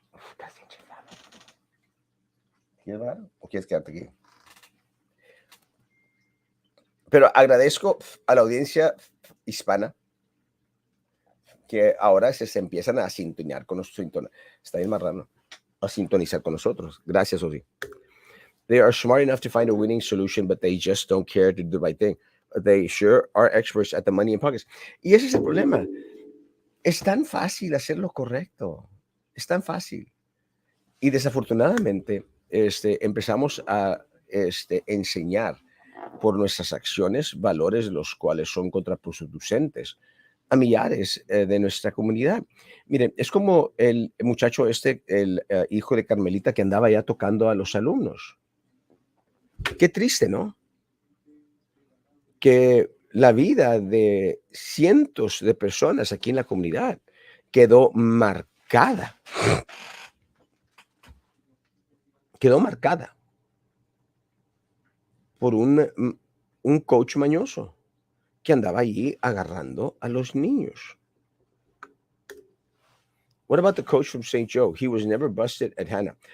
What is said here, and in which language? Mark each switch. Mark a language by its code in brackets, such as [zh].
[es] Estás bien chiflado. ¿Quieres hablar o quieres quedarte aquí? Pero agradezco a la audiencia hispana que ahora se empiezan a sintonizar con nosotros. Está bien marrano. A sintonizar con nosotros. Gracias, Ozzy. [en] They are smart enough to find a winning solution, but they just don't care to do the right thing. They sure are experts at the money in pockets. [es] Y ese es el problema. Es tan fácil hacer lo correcto. Es tan fácil. Y desafortunadamente, empezamos a enseñar por nuestras acciones valores los cuales son contraproducentes a millares de nuestra comunidad. Miren, es como el muchacho el hijo de Carmelita que andaba ya tocando a los alumnos. Qué triste, ¿no? Que la vida de cientos de personas aquí en la comunidad quedó marcada por un coach mañoso que andaba allí agarrando a los niños. [en] What about the coach from St. Joe? He was never busted at Hannah.